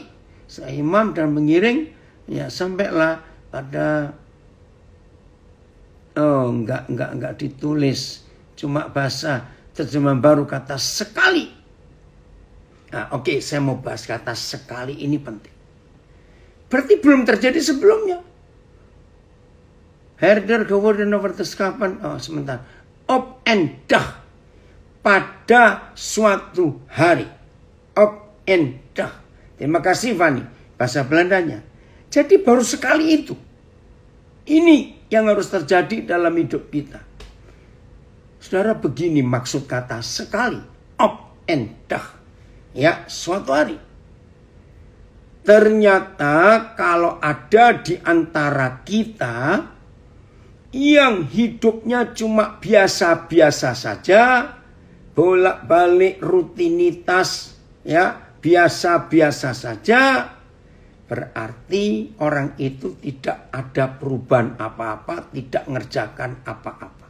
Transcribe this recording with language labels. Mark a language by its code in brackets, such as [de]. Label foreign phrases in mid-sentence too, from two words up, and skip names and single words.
[id] Saya imam dan mengiring, ya sampailah pada enggak ditulis, cuma bahasa terjemahan baru kata sekali. Nah, oke, saya mau bahas kata sekali ini penting. Berarti belum terjadi sebelumnya. Herder geworden over the skapan. [nl] Oh, sebentar. Op en dag. [id] Pada suatu hari. [nl] Op en dag. [id] Terima kasih Fanny. Bahasa Belandanya. Jadi baru sekali itu. Ini yang harus terjadi dalam hidup kita. Saudara, begini maksud kata sekali. [nl] Op en dag. [id] Ya, suatu hari. Ternyata kalau ada di antara kita yang hidupnya cuma biasa-biasa saja, bolak-balik rutinitas, ya, biasa-biasa saja, berarti orang itu tidak ada perubahan apa-apa, tidak ngerjakan apa-apa.